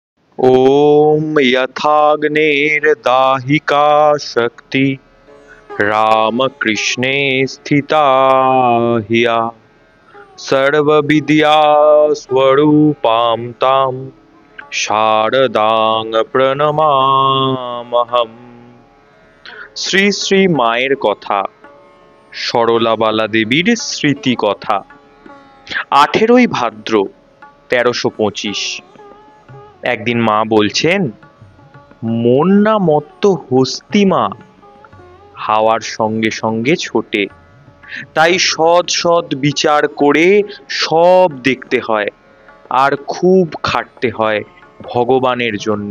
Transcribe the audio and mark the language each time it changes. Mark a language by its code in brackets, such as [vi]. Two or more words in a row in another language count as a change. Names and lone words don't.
[sa] ॐ यथाग्नेर्दाहिका शक्ति रामकृष्णे स्थिता हिया सर्वविद्या स्वरूपां तां শারদাং প্রণমামহম। [bn] শ্রী শ্রী মায়ের কথা, সরলাবালা দেবীর স্মৃতি কথা। 18ই ভাদ্র 1325। একদিন মা বলছেন, মন না মত্ত হস্তি মা, হাওয়ার সঙ্গে সঙ্গে ছোটে, তাই সৎ সৎ বিচার করে সব দেখতে হয়, আর খুব খাটতে হয় ভগবানের জন্যে।